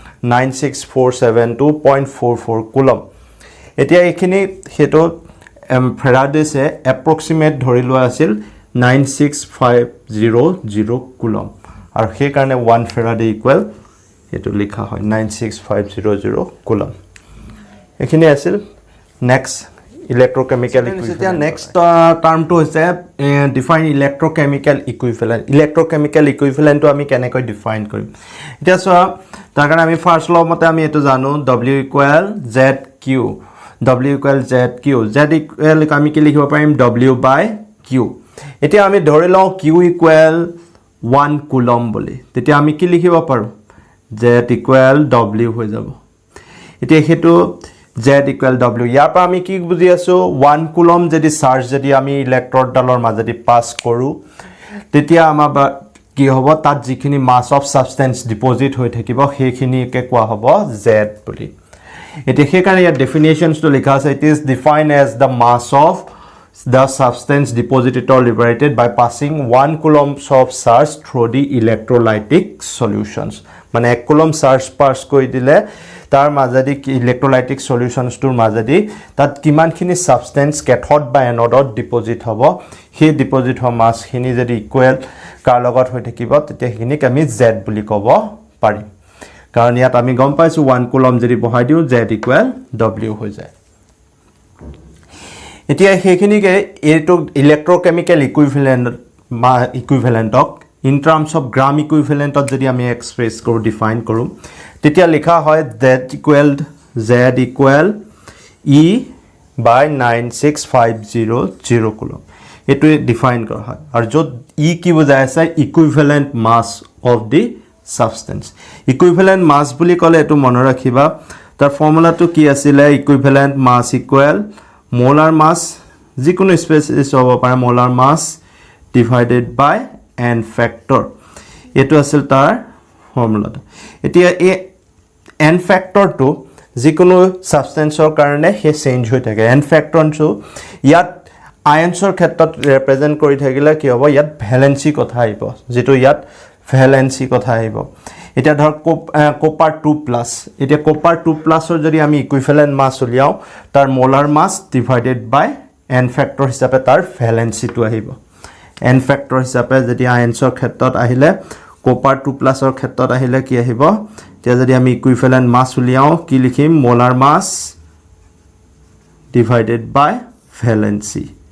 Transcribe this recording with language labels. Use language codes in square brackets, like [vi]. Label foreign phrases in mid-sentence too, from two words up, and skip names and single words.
[as] 96472.44 কুলম্ব এতিয়া এখিনি হেটো ফেৰাডেছে এপ্ৰক্সিমেট ধৰি লোৱা আছিল 96500 কুলম্ব আৰু সেই কাৰণে 1 ফেৰাডে ইকুৱেল হেটো লিখা হয় 96500 কুলম্ব এখিনি আছিল [en] next electrochemical equivalent next term to [as] হৈছে [en] define electrochemical equivalent to [as] আমি কেনেকৈ ডিফাইন কৰিম এতিয়া সো তাৰ কাৰণে আমি [en] first law [as] মতে আমি এটো জানো [en] W equal ZQ W equal ZQ Z equal [as] আমি কি লিখিব পাৰিম [en] W by Q [as] এতিয়া আমি ধৰি লওঁ [en] Q equal 1 [as] কুলম্ব বুলি তেতিয়া আমি কি লিখিব পাৰো [en] Z equal W [as] হৈ যাব এতিয়া হেতু Z [en] equal W [as] ইয়াৰ পৰা আমি কি বুজি আছো 1 কুলম্ব যদি চাৰ্জ যদি আমি ইলেক্ট্ৰড ডালৰ মাজেদি পাস কৰো তেতিয়া আমাৰ কি হ'ব তাত যিখিনি [en] mass of substance deposit [as] হৈ থাকিব সেইখিনিকে কোৱা হ'ব Z বুলি এতিয়া সেই কাৰণে ইয়াৰ ডেফিনেশনস তো লিখা আছে [en] it is defined as the mass of the substance deposited or liberated by passing 1 coulomb of charge through the electrolytic solutions. [as] মানে [en] 1 coulomb charge pass [as] কৰি দিলে তাৰ মাজেদি [en] electrolytic solutions [as] তোৰ মাজেদি তাত কিমানখিনি [en] substance cathode [as] বা [en] anode deposit [as] হ'ব সেই deposit হোৱা mass খিনি যদি equal কাৰ লগত হৈ থাকিব তেতিয়া সেইখিনিক আমি Z বুলি ক'ব পাৰিম কাৰণ ইয়াত আমি গম পাইছো 1 coulomb যদি বহাই দিও [en] Z equal W [as] হৈ যায় এতিয়া হেখিনিকে এটো [en] electrochemical equivalentক in terms of gram equivalent [as] যদি আমি এক্সপ্ৰেস কৰো ডিফাইন কৰো তেতিয়া লেখা হয় [en] Z equal E by 96500 coulomb [as] এটো ডিফাইন কৰা হয় আৰু যত E কি বুজায় আছে [en] equivalent mass of the substance equivalent mass [as] বুলি কলে এটো মন ৰাখিবা তাৰ ফৰ্মুলাটো কি আছিল [en] equivalent mass equal molar mass [as] যিকোনো স্পেচিছ হ'ব পাৰে [en] molar mass divided by n factor [as] এটো আছিল তাৰ ফৰ্মুলাটো এতিয়া এই [en] n factor [as] টো যিকোনো সাবস্টেন্সৰ কাৰণে হে চেঞ্জ হৈ থাকে [en] n factor [as] টো ইয়াত আয়নছৰ ক্ষেত্ৰত ৰিপ্ৰেজেন্ট কৰি থাকিলে কি হ'ব ইয়াত ভ্যালেন্সি কথা আহিব যেটো ইয়াত ভ্যালেন্সি কথা আহিব এটা ধৰ কপাৰ 2+ এটা কপাৰ 2+ ৰ যদি আমি [en] equivalent mass [as] উলিয়াও তাৰ [en] molar mass divided by n factor [as] হিচাপে তাৰ ভ্যালেন্সিটো আহিব [en] n factor [as] হিচাপে যদি আয়নছৰ ক্ষেত্ৰত আহিলে কপাৰ 2+ ৰ ক্ষেত্ৰত আহিলে কি আহিব তেতিয়া যদি আমি [en] equivalent mass [as] উলিয়াও কি লিখিম [en] molar mass divided by valency